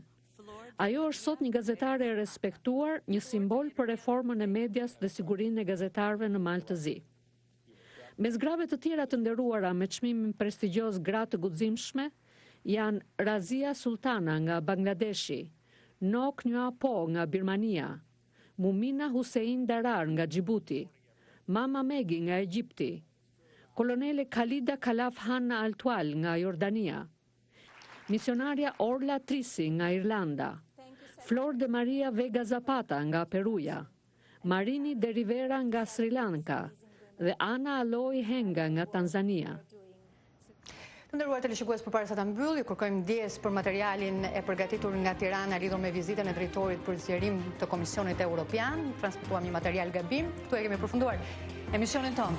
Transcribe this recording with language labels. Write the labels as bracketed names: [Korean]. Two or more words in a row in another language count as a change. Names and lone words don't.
[Albanian] Ajo është sot një gazetare e respektuar, një simbol për reformën e medias dhe sigurinë e gazetarëve në Malë të Zi. Mes grave të tjera të nderuara me çmimin prestigjioz gratë të guximshme janë Razia Sultana nga Bangladeshi, Nok Nua Po nga Birmania, Mumina Hussein Darar nga Djibouti, Mama Megi nga Egjipti, Kolonele Khalida Kalaf Hanna Altwal nga Jordania, misionarja Orla Trisi nga Irlanda, Flor de Maria Vega Zapata nga Peruja, Marini de Rivera nga Sri Lanka dhe Ana Aloy Henga nga Tanzania. Të nderuar teleshikues, përpara se ta mbyll, ju kërkojmë ndjes për materialin e përgatitur nga Tirana lidhur me vizitën e drejtorit për zgjerim të Komisionit Evropian. Transmetuam një material gabim. Këtu e kemi përfunduar emisionin tonë.